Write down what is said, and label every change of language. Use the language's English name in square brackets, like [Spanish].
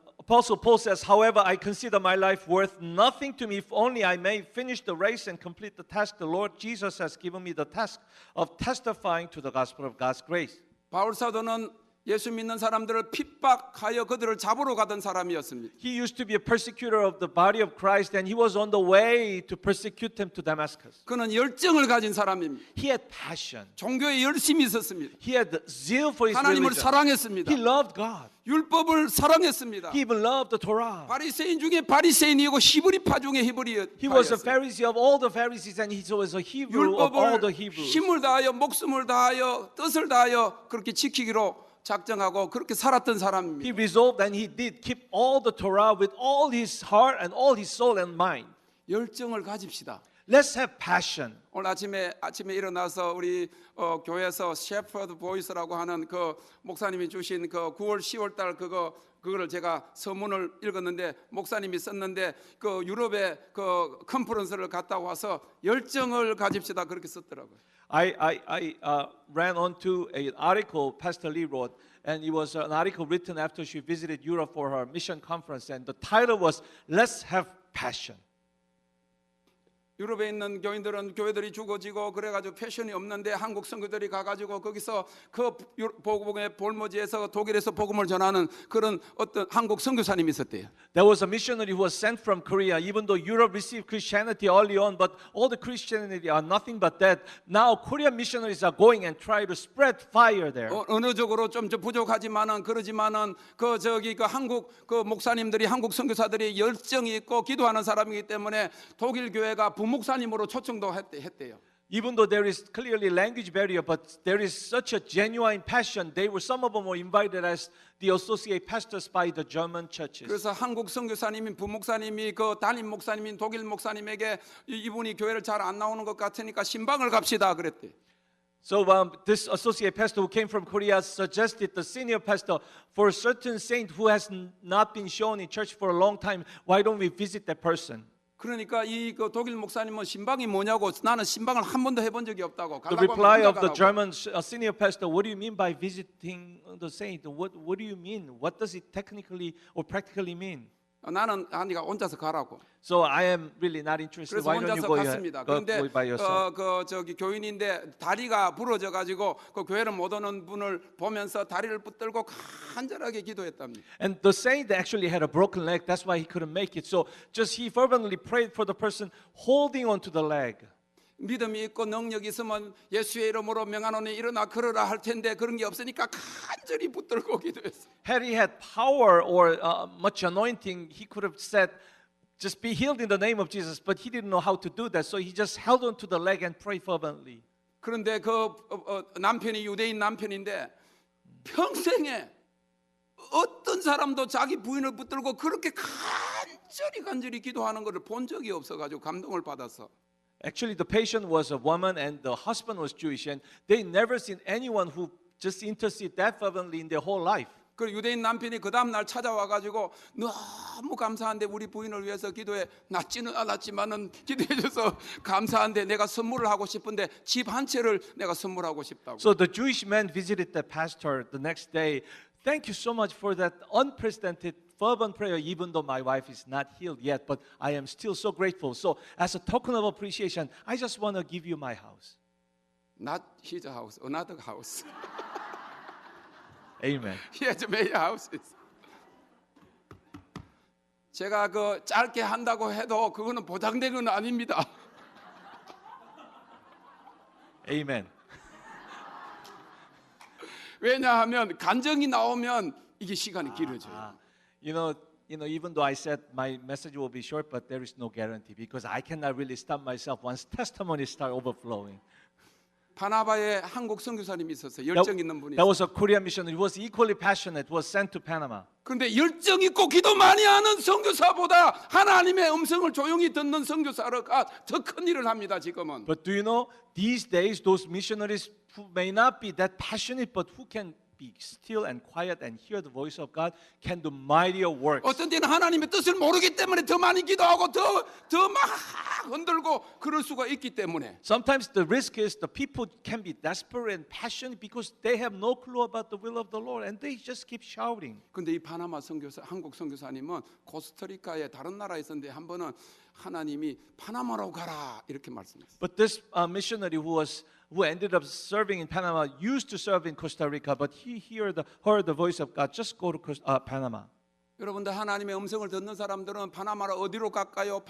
[English] Apostle Paul says, however, I consider my life worth nothing to me if only I may finish the race and complete the task the Lord Jesus has given me the task of testifying to the gospel of God's grace. [Korean] 바울 사도는 예수 믿는 사람들을 핍박하여 그들을 잡으러 가던 사람이었습니다. [English] He used to be a persecutor of the body of Christ and he was on the way to persecute them to Damascus. [Korean] 그는 열정을 가진 사람입니다. [English] He had passion. [Korean] 종교에 열심히 있었습니다. [English] He had zeal for his [Korean] 하나님을 [English] religion. [Korean] 사랑했습니다. [English] He loved God. [Korean] 율법을 사랑했습니다. [English] He even loved the Torah. [Korean] 바리새인 중에 바리새인이고 히브리파 중에 [English] He was a [Korean] 히브리파였어요. [English] Pharisee of all the Pharisees and he was a Hebrew of all the [Korean] 율법을 [English] Hebrews. [Korean] 힘을 다하여 목숨을 다하여 뜻을 다하여 그렇게 지키기로 작정하고 그렇게 살았던 [English] He [Korean] 사람입니다. [English] resolved and he did keep all the Torah with all his heart and all his soul and mind. [Korean] 열정을 가집시다. [English] Let's have passion. [Korean] 오늘 아침에 일어나서 우리 교회에서 셰퍼드 보이스라고 하는 그 목사님이 주신 그 9월 10월 달 그거를 제가 서문을 읽었는데 목사님이 썼는데 그 유럽의 그 컨퍼런스를 갔다 와서 열정을 가집시다 그렇게 썼더라고요. [English] I ran onto an article Pastor Lee wrote, and it was an article written after she visited Europe for her mission conference, and the title was "Let's Have Passion." [Korean] 유럽에 있는 교인들은 교회들이 죽어지고 그래가지고 패션이 없는데 한국 선교들이 가가지고 거기서 그 복음의 볼모지에서 독일에서 복음을 전하는 그런 어떤 한국 선교사님이 있었대요. [English] There was a missionary who was sent from Korea, even though Europe received Christianity early on, but all the Christianity are nothing but that. Now Korean missionaries are going and try to spread fire there. [Korean] 언어적으로 좀 부족하지만은 그러지만은 그 한국 그 목사님들이 한국 선교사들이 열정이 있고 기도하는 사람이기 때문에 독일 교회가 부목사님으로 초청도 했대요. [English] Even though there is clearly language barrier, but there is such a genuine passion. Some of them were invited as the associate pastors by the German churches. [Korean] 그래서 한국 선교사님인 부목사님이 그 담임 목사님인 독일 목사님에게 이분이 교회를 잘 안 나오는 것 같으니까 신방을 갑시다 그랬대. [English] So this associate pastor who came from Korea suggested the senior pastor, for a certain saint who has not been shown in church for a long time, why don't we visit that person? [Korean] 그러니까 그 독일 목사님은 신방이 뭐냐고 나는 신방을 한 번도 해본 적이 없다고. [English] The reply of the German senior pastor, what do you mean by visiting the saint? What do you mean? What does it technically or practically mean? [Korean] 나는 아니가 혼자서 가라고. [English] So I am really not interested. [Korean] 그래서 [English] Why don't you [Korean] 혼자서 [English] go, [Korean] 갔습니다. [English] go [Korean] 그런데 [English] by yourself? [Korean] 교인인데 다리가 부러져 가지고 그 교회를 못 오는 분을 보면서 다리를 붙들고 간절하게 기도했답니다. [English] And the saint actually had a broken leg. That's why he couldn't make it. So just he fervently prayed for the person holding onto the leg. [Korean] 믿음이 있고 능력이 있으면 예수의 이름으로 명하노니 일어나 걸으라 할 텐데 그런 게 없으니까 간절히 붙들고 기도했어요. [English] Had he had power or much anointing, he could have said, just be healed in the name of Jesus. But he didn't know how to do that. So he just held onto the leg and prayed fervently. [Korean] 그런데 그 남편이 유대인 남편인데 평생에 어떤 사람도 자기 부인을 붙들고 그렇게 간절히 기도하는 것을 본 적이 없어가지고 감동을 받았어. [English] Actually, the patient was a woman and the husband was Jewish, and they never seen anyone who just intercede that fervently in their whole life. [Korean] 그 유대인 남편이 그 다음 날 찾아와가지고 너무 감사한데 우리 부인을 위해서 기도해 낫지는 않았지만은 기도해줘서 감사한데 내가 선물을 하고 싶은데 집 한 채를 내가 선물하고 싶다고. [English] So the Jewish man visited the pastor the next day. Thank you so much for that unprecedented fervent prayer, even though my wife is not healed yet, but I am still so grateful. So as a token of appreciation, I just want to give you my house. Not his house, another house. Amen. He has many houses. [Korean] 제가 그 짧게 한다고 해도 그거는 보장된 건 아닙니다. [English] Amen. [Korean] 왜냐하면 간증이 나오면 이게 시간이 길어져요. [English] You know, even though I said my message will be short, but there is no guarantee because I cannot really stop myself once testimonies start overflowing. [Korean] 파나바에 한국 선교사님이 있었어요. 열정 있는 분이. [English] That was a Korean missionary who was equally passionate, was sent to Panama. [Korean] 그런데 열정 있고 기도 많이 하는 선교사보다 하나님의 음성을 조용히 듣는 선교사가 더 큰 일을 합니다. 지금은. [English] But do you know, these days, those missionaries who may not be that passionate, but who can be still and quiet and hear the voice of God, can do mightier works. [Korean] 어떤 때는 하나님의 뜻을 모르기 때문에 더 많이 기도하고 더 막 흔들고 그럴 수가 있기 때문에 [English] Sometimes the risk is the people can be desperate and passionate because they have no clue about the will of the Lord and they just keep shouting. [Korean] 근데 이 파나마 선교사 한국 선교사님은 코스타리카의 다른 나라에 있었는데 한 번은 하나님이 파나마로 가라 이렇게 말씀했어요. [English] But this missionary who ended up serving in Panama used to serve in Costa Rica, but he heard the voice of God. Just go to Panama. [Korean] 여러분들 하나님의 음성을 듣는 사람들은 파나마로 어디로 갈까요?